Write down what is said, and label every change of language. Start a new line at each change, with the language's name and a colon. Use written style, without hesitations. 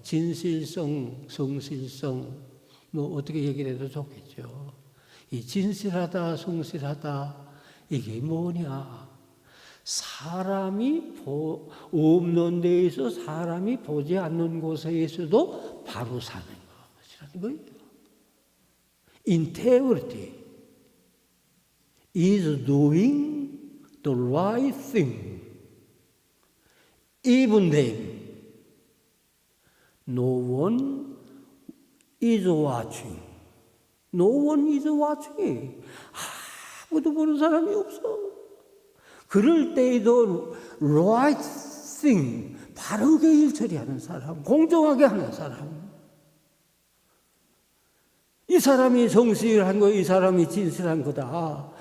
Korean: 진실성, 성실성, 어떻게 얘기를 해도 좋겠죠. 이 진실하다, 성실하다, 이게 뭐냐? 사람이 없는 데에서 사람이 보지 않는 곳에서도 바로 사는 것이라는 거예요.
English: Integrity is doing the right thing, even then no one is watching. No one is watching.
Korean: 아무도 보는 사람이 없어. 그럴 때에도
English: right thing,
Korean: 바르게 일 처리하는 사람, 공정하게 하는 사람. 이 사람이 성실한 거, 이 사람이 진실한 거다.